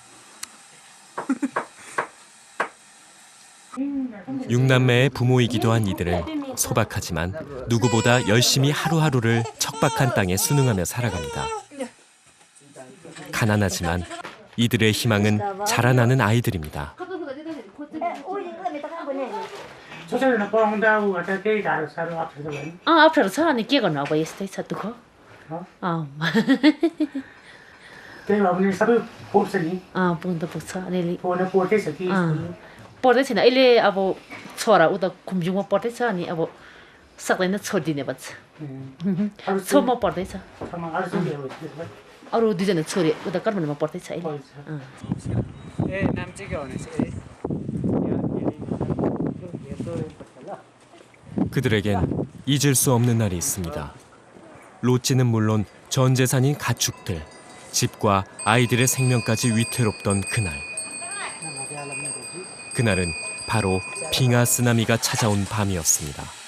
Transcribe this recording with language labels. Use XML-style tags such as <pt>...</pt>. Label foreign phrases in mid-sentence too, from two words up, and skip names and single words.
<ko>6남매의 부모이기도 한 이들은 소박하지만 누구보다 열심히 하루하루를 척박한 땅에 순응하며 살아갑니다. 가난하지만 이들의 희망은 자라나는 아이들입니다.</ko> <ne>अप्ठ्यारो छ अनि के गर्नु अब यस्तै छ दुःख पुग्नु त पुग्छ अलिअलि पढ्दै छैन अहिले अब छोरा उता खुम्जुङमा पढ्दैछ अनि अब सक्दैन छोडिदिने भन्छ छोमा पढ्दैछ अरू दुईजना छोरी उता काठमाडौँमा पढ्दैछ अहिले नाम चाहिँ के भनेपछि</ne> <ko>그들에겐 잊을 수 없는 날이 있습니다. 롯지는 물론 전 재산인 가축들, 집과 아이들의 생명까지 위태롭던 그날. 그날은 바로 빙하 쓰나미가 찾아온 밤이었습니다.</ko>